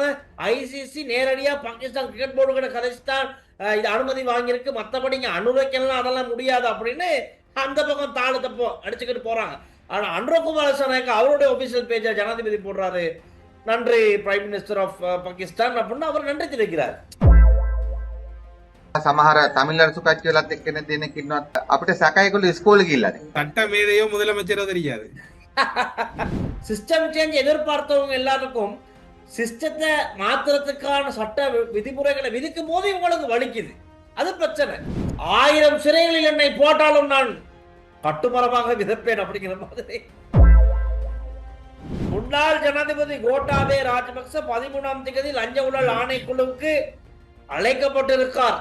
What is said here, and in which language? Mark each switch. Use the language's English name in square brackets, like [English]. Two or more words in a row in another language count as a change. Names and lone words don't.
[Tamil] ஐசிசி நேரடியா பாகிஸ்தான் கிரிக்கெட் போர்டு கிட்ட கதைச்சுதான் இது அனுமதி வாங்கியிருக்கு. மற்றபடி இங்க அனுமதிக்கலாம் அதெல்லாம் முடியாது அப்படின்னு அந்த பக்கம் தாழ் தப்போ அடிச்சுக்கிட்டு போறாங்க. ஆனா அன்ரகுமார் திசாநாயக்க அவருடைய [English] official page [Tamil] ஜனாதிபதி போடுறாரு, நன்றி [English] Prime Minister of Pakistan [Tamil] அப்படின்னு அவர் நன்றி தெரிவிக்கிறார். [Sinhala] සමහර තමිල්ලරසු කච්චිවලත් එක්කෙන දෙනෙක් ඉන්නවත් අපිට සැකයකුළු ඉස්කෝලේ ගිහිල්ලාද [Tamil] சட்ட மேதையோ முதலமைச்சரோ தெரியாது. [English] system change [Tamil] எதிர்பார்த்தவங்க எல்லாருக்கும் சிஸ்டத்தை மாத்துறதுக்கான சட்ட விதிமுறைகளை விதிக்கும் போது இவங்களுக்கு வலிக்குது. அது பிரச்சனை. 1000 சிறைகளில் என்னை போட்டாலும் நான் கட்டுமரமாக விதப்பேன் அப்படிங்கிற மாதிரி முன்னாள் ஜனாதிபதி கோட்டாபே ராஜபக்ச 13ஆம் தேதி லஞ்ச ஊழல் ஆணைக்குழுவுக்கு அழைக்கப்பட்டிருக்கார்.